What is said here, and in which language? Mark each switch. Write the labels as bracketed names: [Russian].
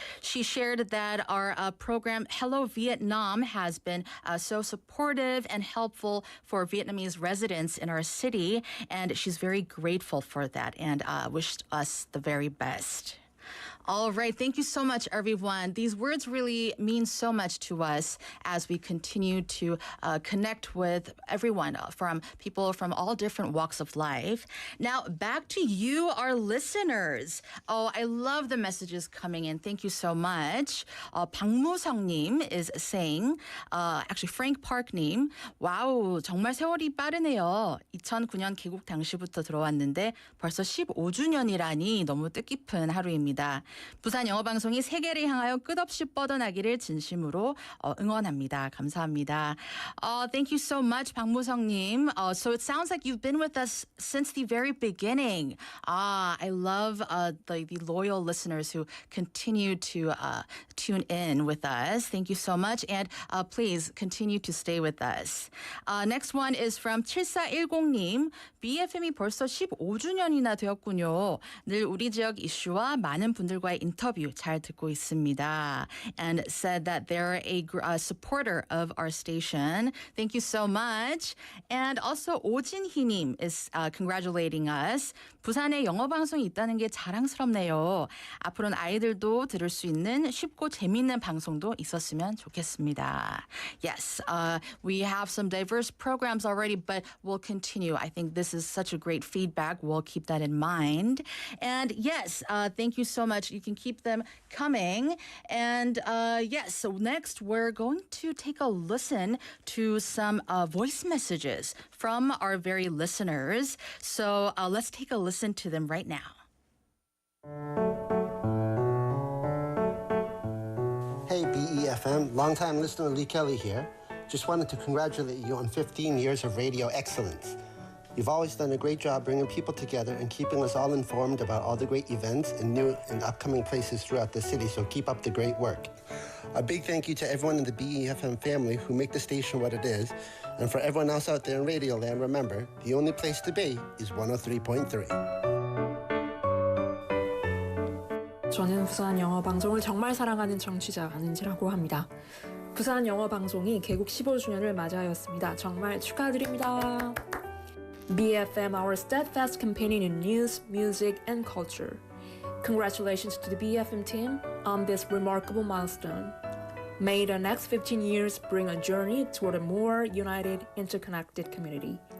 [English] She shared that our program Hello Vietnam has been so supportive and helpful for Vietnamese residents in our city, and she's very grateful for that and wished us the very best. All right. Thank you so much, everyone. These words really mean so much to us as we continue to connect with everyone from people from all different walks of life. Now, back to you, our listeners. Oh, I love the messages coming in. Thank you so much. [Korean] 박무성님 [English] is saying, actually [Korean] Frank Park님, 와우, 정말 세월이 빠르네요. 2009년 개국 당시부터 들어왔는데 벌써 15주년이라니 너무 뜻깊은 하루입니다. 부산 영어방송이 세계를 향하여 끝없이 뻗어나기를 진심으로 응원합니다. 감사합니다. [English] Thank you so much, 박무성님. So it sounds like you've been with us since the very beginning. I love the loyal listeners who continue to tune in with us. Thank you so much. And please continue to stay with us. Next one is from 7410님. [Korean] BFM이 벌써 15주년이나 되었군요. 늘 우리 지역 이슈와 많은 분들과의 인터뷰 잘 듣고 있습니다. [English] And said that they're a supporter of our station. Thank you so much. And also 오진희님 is congratulating us. [Korean] 부산에 영어방송이 있다는 게 자랑스럽네요. 앞으로는 아이들도 들을 수 있는 쉽고 재미있는 방송도 있었으면 좋겠습니다. [English] Yes, we have some diverse programs already, but we'll continue. I think this is such a great feedback. We'll keep that in mind. And yes, thank you so much. You can keep them coming. And yes, so next we're going to take a listen to some voice messages from our very listeners. So let's take a listen to them right now. Hey, BEFM, longtime listener Lee Kelly here. Just wanted to congratulate you on 15 years of radio excellence. You've always done a great job bringing people together and keeping us all informed about all the great events and new and upcoming places throughout the city, so keep up the great work. A big thank you to everyone in the BEFM family who make the station what it is, and for everyone else out there in Radio Land, remember, the only place to be is 103.3. [Korean] 저는 부산 영어방송을 정말 사랑하는 청취자 안은지라고 합니다. 부산 영어방송이 개국 15주년을 맞이하였습니다. 정말 축하드립니다. [English] BFM, our steadfast companion in news, music, and culture. Congratulations to the BFM team on this remarkable milestone. May the next 15 years bring a journey toward a more united, interconnected community.